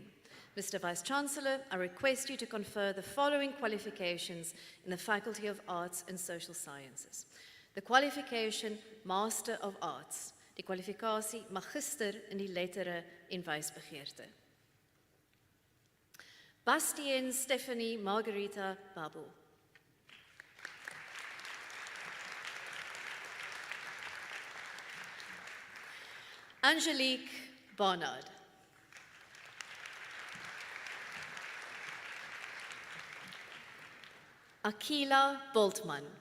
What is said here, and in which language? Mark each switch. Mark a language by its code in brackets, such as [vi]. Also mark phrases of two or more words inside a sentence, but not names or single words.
[en] Mr. Vice-Chancellor, I request you to confer the following qualifications in the Faculty of Arts and Social Sciences. The qualification Master of Arts, [af] die kwalifikasie Magister in die Lettere en Wysbegeerte. Bastien Stephanie Margarita Babu. Angelique Barnard. Akila Boltman.